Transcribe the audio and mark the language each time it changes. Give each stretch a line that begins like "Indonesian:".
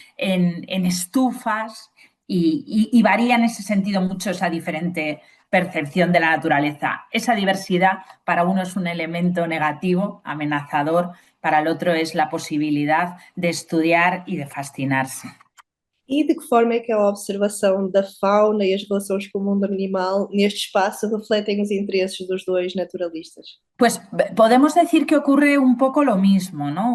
Spanish: En estufas, y varía en ese sentido mucho esa diferente percepción de la naturaleza. Esa diversidad para uno es un elemento negativo, amenazador, para el otro es la posibilidad de estudiar y de fascinarse.
Portuguese: E de que forma é que a observação da fauna e as relações com o mundo animal neste espaço refletem os interesses dos dois naturalistas?
Spanish: Pues podemos decir que ocurre un poco lo mismo, ¿no?